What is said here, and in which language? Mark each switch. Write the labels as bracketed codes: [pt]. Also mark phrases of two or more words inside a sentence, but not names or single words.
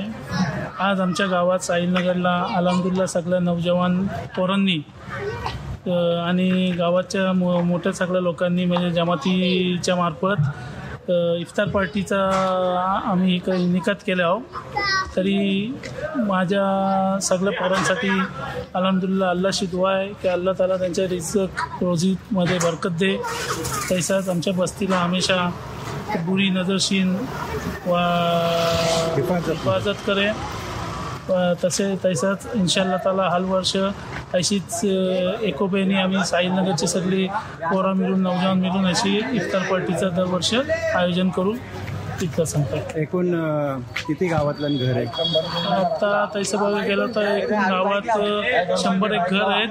[mr] आज आमच्या गावात साहिलनगरला अल्हम्दुलिल्लाह सगळ्या नौजवान पोरांनी आणि गावाच्या मोठ्या सगळ्या लोकांनी म्हणजे जमातीच्या मार्फत इफ्तार पार्टीचा आम्ही निकात केला आहोत. तरी माझ्या सगळ्या पोरांसाठी अल्हम्दुलिल्लाह अल्लाहशी दुआ आहे की [ar] الله تعالى [mr] त्यांच्या रिझक रोजीमध्ये बरकत दे. तैसाच आमच्या बस्तीला [hi] हमेशा बुरी नजरशीन व हिफाजत करे. [mr] तैसाच [ar] إن شاء الله تعالى [mr] हर वर्ष अशीच एकोप्याने आम्ही साहिलनगरची सगळी पोरं मिळून नौजवान मिळून अशी इफ्तार पार्टीचं दरवर्ष आयोजन करू. तितकं सांगतात. एकूण किती गावातलं घर आहे? आता तसं बघायला गेलं तर एकूण गावात 101 घर आहेत.